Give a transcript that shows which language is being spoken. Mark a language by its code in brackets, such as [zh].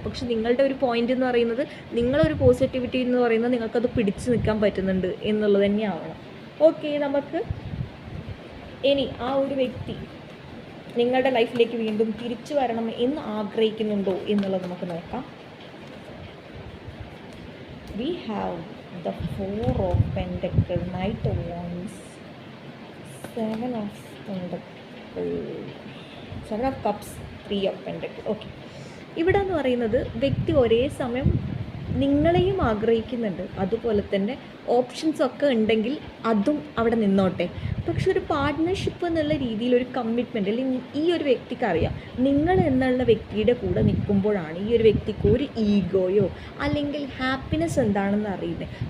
[ml] പക്ഷെ നിങ്ങളുടെ ഒരു പോയിന്റ് എന്ന് പറയുന്നത്, നിങ്ങളൊരു പോസിറ്റിവിറ്റി എന്ന് പറയുന്നത് നിങ്ങൾക്കത് പിടിച്ച് നിൽക്കാൻ പറ്റുന്നുണ്ട് എന്നുള്ളത് തന്നെയാവണം. ഓക്കെ, നമുക്ക് ഇനി ആ ഒരു വ്യക്തി നിങ്ങളുടെ ലൈഫിലേക്ക് വീണ്ടും തിരിച്ചു വരണം എന്ന് ആഗ്രഹിക്കുന്നുണ്ടോ എന്നുള്ളത് നമുക്ക് നോക്കാം. [en] We have the Four of Pentacles, Knight of Wands, Seven of Pentacles, Seven of Cups, Three of Pentacles. [ml] Okay, ഇവിടെ എന്ന് പറയുന്നത് വ്യക്തി ഒരേ സമയം നിങ്ങളെയും ആഗ്രഹിക്കുന്നുണ്ട്, അതുപോലെ തന്നെ ഓപ്ഷൻസൊക്കെ ഉണ്ടെങ്കിൽ അതും അവിടെ നിന്നോട്ടെ. പക്ഷെ ഒരു പാർട്ട്ണർഷിപ്പ് എന്നുള്ള രീതിയിൽ ഒരു കമ്മിറ്റ്മെൻറ്റ് അല്ലെങ്കിൽ ഈ ഒരു വ്യക്തിക്ക് അറിയാം നിങ്ങൾ എന്നുള്ള വ്യക്തിയുടെ കൂടെ നിൽക്കുമ്പോഴാണ് ഈ ഒരു വ്യക്തിക്ക് ഒരു ഈഗോയോ അല്ലെങ്കിൽ ഹാപ്പിനെസ് എന്താണെന്ന് അറിയുന്നത്.